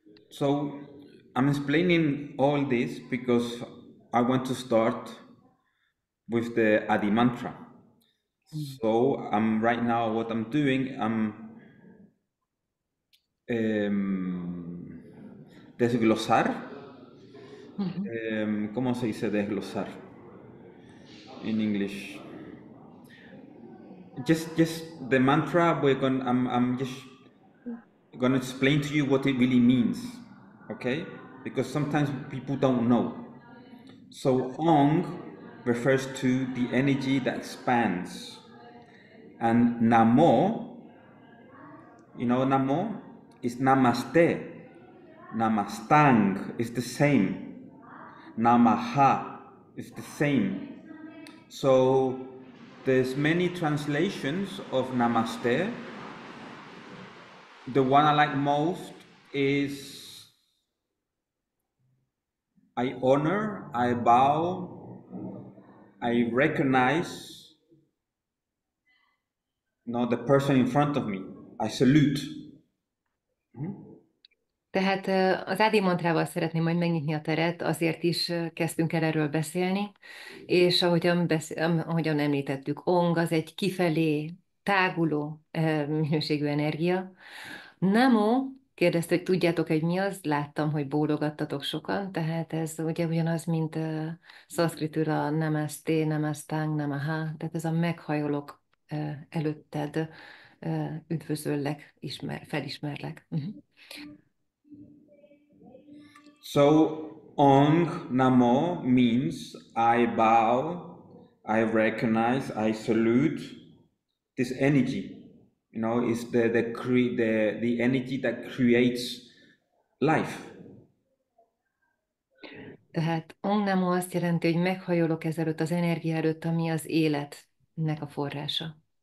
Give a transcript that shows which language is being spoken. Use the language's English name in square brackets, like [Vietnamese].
[English] So I'm explaining all this because I want to start with the Adi mantra. So right now what I'm doing, I'm [Spanish] desglosar. Mhm. ¿Cómo se dice desglosar [English] in English? Just the mantra. I'm just gonna explain to you what it really means, okay? Because sometimes people don't know. So Ong refers to the energy that expands, and Namo, you know, Namo is Namaste. Namastang is the same. Namaha is the same. So there's many translations of Namaste. The one I like most is I honor, I bow, I recognize, the person in front of me. I salute. [Hungarian] Tehát az Ádi mantrával szeretném majd megnyitni a teret, azért is kezdtünk el erről beszélni, és ahogyan említettük, Ong az egy kifelé táguló minőségű energia. Namo kérdezte, hogy tudjátok, hogy mi az? Láttam, hogy bólogattatok sokan, tehát ez ugye ugyanaz, mint szanszkritül a namaste, namastang, namaha, tehát ez a meghajolok előtted, üdvözöllek, felismerlek. [English] So, Ong Namo means I bow, I recognize, I salute this energy. You know, it's the energy that creates life. [Hungarian] Tehát Om Namo azt jelenti, hogy meghajolok ezelőtt az energia előtt, ami az életnek a forrása.